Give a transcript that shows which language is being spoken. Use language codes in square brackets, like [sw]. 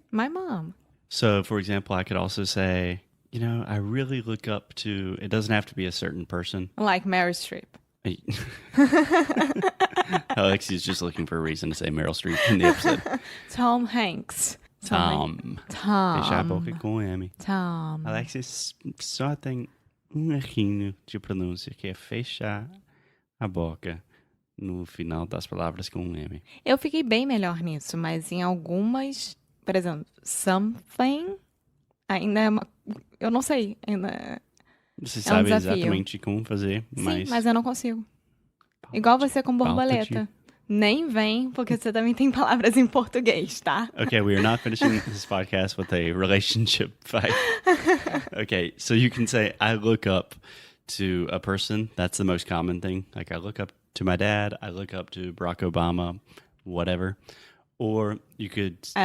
[en] My mom. So, for example, I could also say, I really look up to, it doesn't have to be a certain person. Like Meryl Streep. Alexia's just looking for a reason to say Meryl Streep in the episode. Tom Hanks. [pt] Tom. Fecha a boca com M. [en] Tom. [pt] Alexia só tem errinho de pronúncia, que é fechar a boca no final das palavras com M. Eu fiquei bem melhor nisso, mas em algumas, por exemplo, something, ainda é eu não sei, ainda Você é um sabe desafio. exatamente como fazer, Sim, mas eu não consigo. Igual você com borboleta. Nem vem, porque você também tem palavras em português, tá? [en] Okay, we are not finishing this podcast with a relationship fight. Okay, so you can say, I look up to a person. That's the most common thing. Like, I look up to my dad. I look up to Barack Obama, whatever. Or you could I